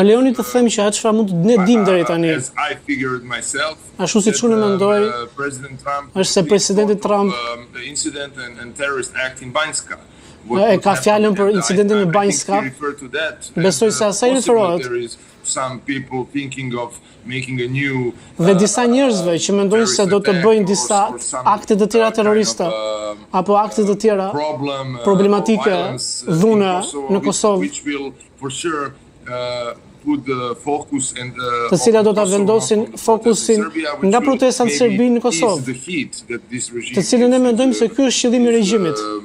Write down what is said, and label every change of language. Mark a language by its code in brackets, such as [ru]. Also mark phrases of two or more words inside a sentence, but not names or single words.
[sq] Më lejoni të them që atë çfarë mund të ne dim deri tani. [en] As I figured myself. [sq] Ashtu siç unë mendoj, është se presidenti Trump [en] the incident and terrorist act in Banjska. [sq] E ka fjalën për incidentin në Banjska. Besoj se asaj referohet. [en] Some people thinking of making a new [sq] dhe disa njerëzve që mendojnë se do të bëjnë disa akte të tjera terroriste apo akte të tjera problematike dhune në Kosovë, të cilat do ta vendosin fokusin nga protestat në Serbi në Kosovë, të cilën ne mendojmë se ky është qëllimi i regjimit.